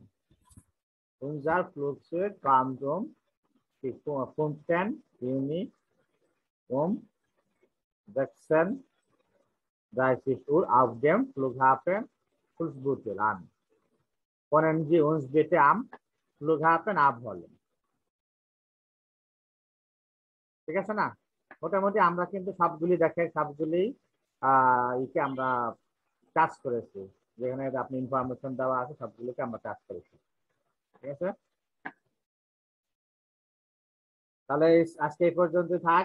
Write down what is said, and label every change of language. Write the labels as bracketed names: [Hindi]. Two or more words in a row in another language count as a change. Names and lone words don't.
[German] Unser Flugzeug kommt um 15 Juni um 36 Uhr auf dem Flughafen Fußbüttel an. Können Sie uns bitte am Flughafen abholen? [Bangla] ঠিক আছে না? মোটামুটি আমরা কিন্তু সবগুলি দেখে সবগুলি ইকে আমরা টাচ করেছি, যেখানে আপনি ইনফরমেশন দেওয়া আছে সবগুলোকে আমরা টাচ করেছি। ঠিক আছে, তাহলে আজকে এই পর্যন্ত থাক।